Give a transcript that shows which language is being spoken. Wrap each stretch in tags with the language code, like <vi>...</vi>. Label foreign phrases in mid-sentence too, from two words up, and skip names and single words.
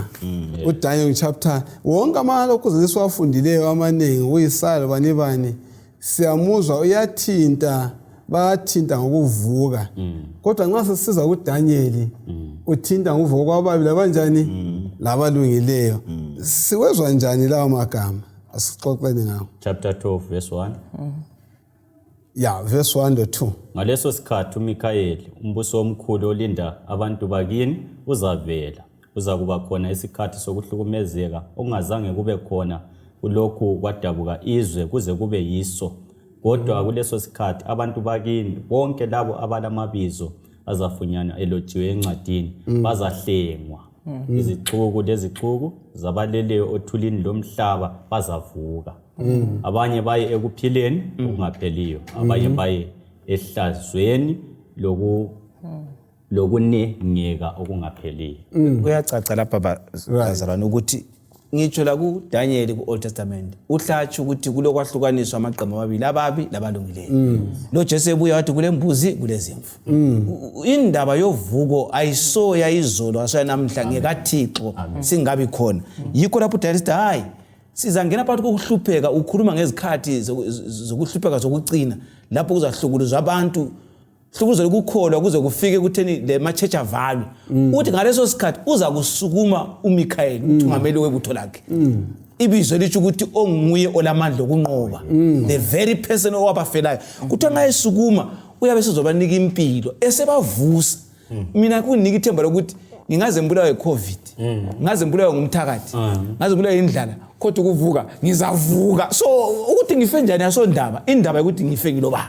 <nd>uDaniel chapter wonke amalokhu siwafundileyo amaningi uYisaya bani siyamuzwa bayathinta ngokuvuka. Kodwa nxa sisiza kuDaniel uthinta ngokuvuka kwababi labanjani labalungileyo. Siwezwa njani lawo magama? Asixoxeni ngawo.</nd> <en>Chapter 12 verse 1. Verse 1 to 2.</en> <nd>Ngaleso sikhathi uMikhayeli umbuso omkhulu olinda abantu bakini uzavela. Uzakuba khona isikhathi sokuhlukumezeka okungazange kube khona kulokhu kwadabuka izwe kuze kube yiso. Kodwa kuleso sikhathi abantu bakini bonke labo abalamabizo azafunyana elotshiwe encwadini bazahlengwa. Izixuku zabaleleyo othulini lomhlaba bazavuka. Abanye baye ekuphileni okungapheliyo, abanye baye ehlazweni lokunengeka okungapheliyo. Kuyacaca lapha bazalwane ukuthi ngitsho la kuDaniel ku-Old Testament uhlatsha ukuthi kulokwahlukaniswa amaqembu amabili ababi labalungileyo. Lo Jesu ebuya wathi kulembuzi kulezimvu. Indaba yovuko ayisoya izolo asanamhla ngekaThixo singabi khona. Yikho lapho uDaniel sithi hayi sizangena phakathi kokuhlupheka ukhuluma ngezikhathi zokuhlupheka zokucina lapho kuzahlukuluzwa abantu hlukuzwe ukukholwa kuze kufike kutheni le ma-church avalwe. Uthi ngaleso sikhathi uza kusukuma uMikhayeli uthungameli webutho lakhe ibizo lithi ukuthi onguye olamandla okunqoba</nd> <en>the very person</en> <nd>owabafelayo kuthiwa nxa esukuma uyabe sezobanika impilo esebavusa mina kunika ithemba lokuthi ngingaze mbulawe covid ngaze mbulawe ngumthakathi ngaze mbulawe indlala kodwa ukuvuka ngizavuka so ukuthi ngife njani asondaba indaba ukuthi ngife ngiloba</nd>